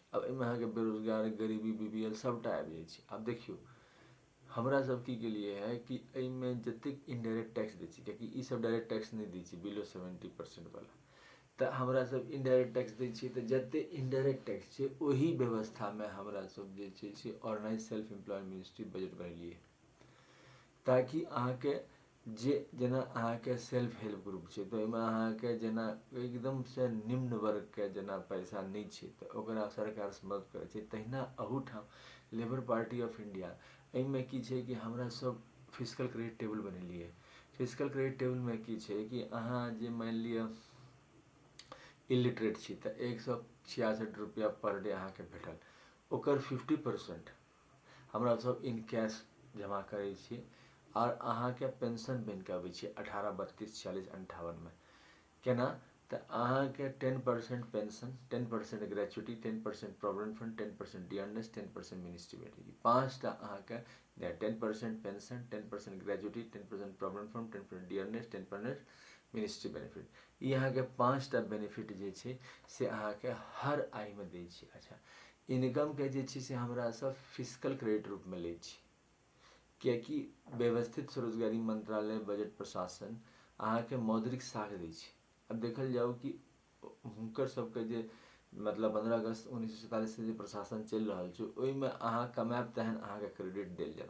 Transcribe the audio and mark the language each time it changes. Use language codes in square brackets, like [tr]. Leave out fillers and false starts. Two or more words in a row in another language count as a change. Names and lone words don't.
[mai] अब एहिमे अहाँके बेरोजगार, गरीबी, BPL सबटा आबि जाइ छै। आब देखियौ हमरा सब की केलिए है कि एहिमे जतेक [en] indirect tax [mai] दै छी, कियाकि ई सब [en] direct tax [mai] नहीं दै छै बिलो 70% वाला, तऽ हमरा सब [en] indirect tax [mai] दै छियै। तऽ जते [en] indirect tax [mai] छै ओही व्यवस्थामे हमरा सब जे छै से [en] organise self employed ministry budget [mai] बनेलिए, ताकि अहाँके जे जेना अहाँके [en] self help group [mai] छै तऽ ओहिमे अहाँके जेना एकदम से निम्न वर्ग के जेना पैसा नहीं छै तऽ ओकरा सरकार से मदद करै छै, तहिना अहूठाम लेबर पार्टी ऑफ इंडिया एहिमे की छै कि हमरा सब [en] physical credit table [mai] बनेलिए। [en] physical credit table [mai] में की छै कि अहाँ जे मान लिअ इलिटरेट छी तऽ 166 रुपया [en] per day [mai] अहाँके भेटल, ओकर 50% हमरा सब [en] in cash [mai] जमा करै छी और अहाँके पेंशन बन के अबै छै 18, 32, 46, 58 में। केना तऽ अहाँके 10% पेंशन, 10% ग्रेचुटी, 10% [en] provident fund, [mai] 10% डियरनेस, 10% [en] ministry benefit. [mai] पाँचटा अहाँके 10% पेंशन, 10% ग्रेचुटी, 10% [en] provident fund, [mai] 10% डियरनेस, 10% [en] ministry benefit. [mai] ई अहाँके पाँचटा बेनिफिट जे छै से अहाँके हर आय में दै छै। अच्छा, इनकम के जे छै से हमरा सब [en] physical credit [mai] रूप में लै छी, कियाकि व्यवस्थित स्वरोजगारी मंत्रालय बजट प्रशासन अहाँके मौद्रिक साख दै छै। अब देखल जाओ कि हुनकर सबके जे मतलब 15 अगस्त 1947 से जे प्रशासन चलि रहल छै ओहिमे अहाँ कमाएब तहन अहाँके क्रेडिट देल जायत।